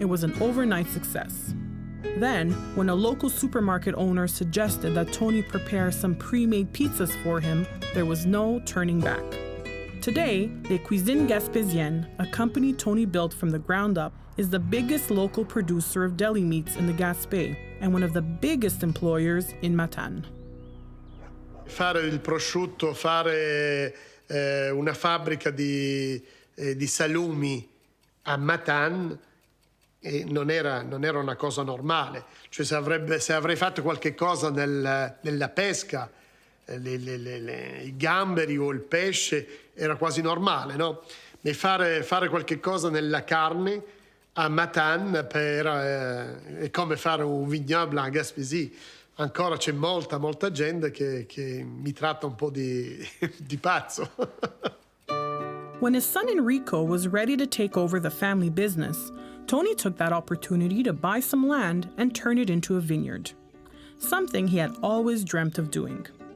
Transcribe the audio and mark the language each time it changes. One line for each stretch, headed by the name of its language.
English: It was an overnight success. Then, when a local supermarket owner suggested that Tony prepare some pre-made pizzas for him, there was no turning back. Today, Les Cuisines Gaspésiennes, a company Tony built from the ground up, is the biggest local producer of deli meats in the Gaspé and one of the biggest employers in Matane.
Italian: Fare il prosciutto, fare una fabbrica di salumi a Matane non era una cosa normale. Cioè se avrei fatto qualche cosa nella pesca, i gamberi o il pesce, era quasi normale, no? Ma fare qualche cosa nella carne a Matane è come fare un vignoble a Gaspésie. Ancora c'è molta gente che mi tratta un po' di pazzo.
English: When his son Enrico was ready to take over the family business, Tony took that opportunity to buy some land and turn it into a vineyard, something he had always dreamt of doing.